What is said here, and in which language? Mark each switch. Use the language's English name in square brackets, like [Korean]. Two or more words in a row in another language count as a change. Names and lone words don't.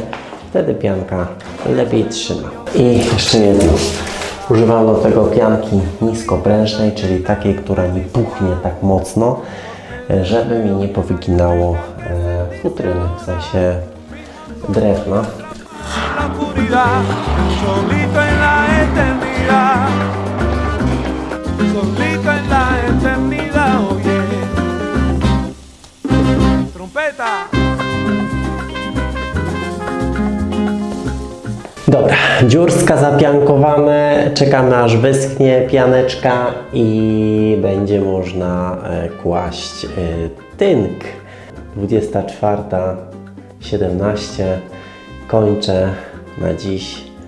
[Polish] Wtedy pianka lepiej trzyma. I jeszcze jedno. Używam do tego pianki niskoprężnej, czyli takiej, która nie puchnie tak mocno, żeby mi nie powyginało futryny, w sensie drewna. [Spanish] la oscuridad, solito en la eternidad, solito en la eternidad, oye, trompeta. [Polish] Dobra, dziurska zapiankowane, czekamy aż wyschnie pianeczka i będzie można kłaść tynk. 24:17, kończę na dziś.